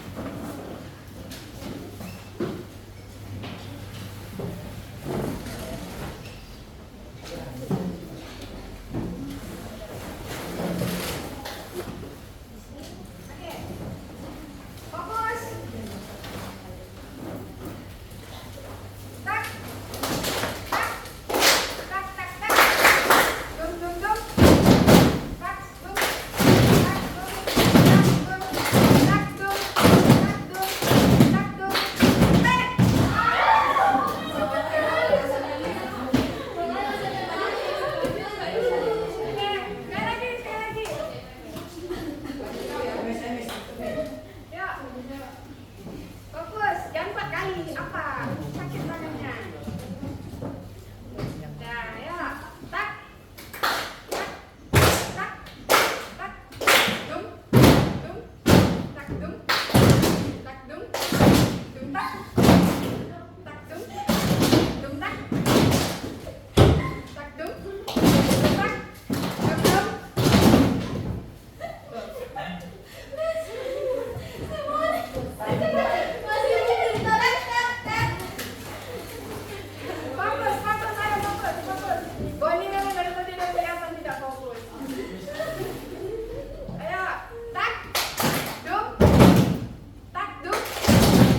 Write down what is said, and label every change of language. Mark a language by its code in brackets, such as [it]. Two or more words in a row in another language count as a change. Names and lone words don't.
[id] Oke, fokus. Tak, tak, tak, tak, tak. Dum, dum, dum. Tak, dum, tak, dum, tak, dum, tak, dum, tak, dum, tak, dum. Oke, sekali lagi. Ya, fokus. Jangan 4 kali. Apa? Sakit tangannya. Nah, ya. Tak, tak, tak, tak. Dum, dum, tak, dum, tak, dum, dum, tak, tak, dum, dum, tak, tak, dum, dum, tak, dum, dum. Fokus, fokus, ayo fokus, fokus. Boni memang dari tadi udah kelihatan tidak fokus. Ayo, tak, dum, tak, dum,